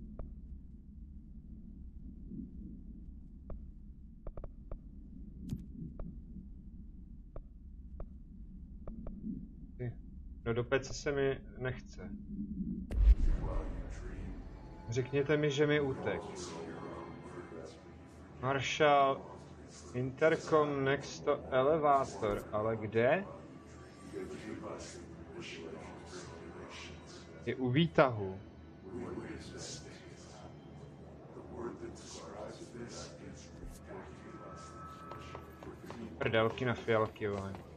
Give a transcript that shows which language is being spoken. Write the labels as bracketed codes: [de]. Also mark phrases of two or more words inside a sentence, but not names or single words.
[cs] No do pece se mi nechce. Řekněte mi, že mi utek. [en] Marshall, intercom next to elevator, [cs] ale kde? Je u výtahu. Prdelky na fialky, vole.